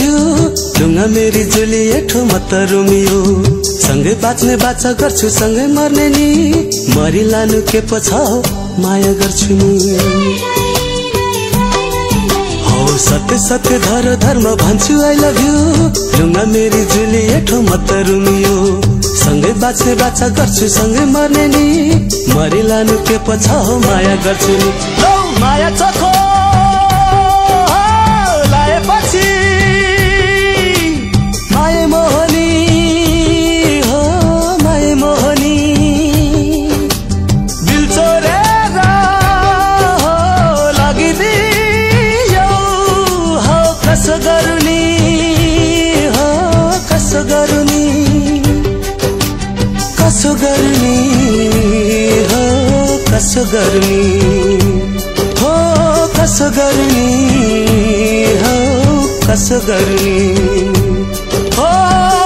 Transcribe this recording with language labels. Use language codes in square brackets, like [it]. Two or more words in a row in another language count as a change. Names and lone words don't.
[ne] you लुंगा मेरी जुलिएट हो म त रोमियो सँगै बाँच्ने बाचा गर्छु सँगै मर्ने नि मरिलानु के पो छ माया गर्छु नि हो सत्य सत्य धर धर्म भन्छु [en] I love you [ne] लुंगा मेरी जुलिएट हो म त रोमियो सँगै बाँच्ने बाचा गर्छु सँगै मर्ने नि मरिलानु के पो छ माया गर्छु नि लौ माया चखो पछि माया मोहनी हो माया मोहनी दिल चोरेर हो लगिदियो हो कसो गर्नी हो कसो गर्नी कसो गर्नी हो कसो गर्नी हो कसो गर्नी हो कसो गुनासो गर्ने हो।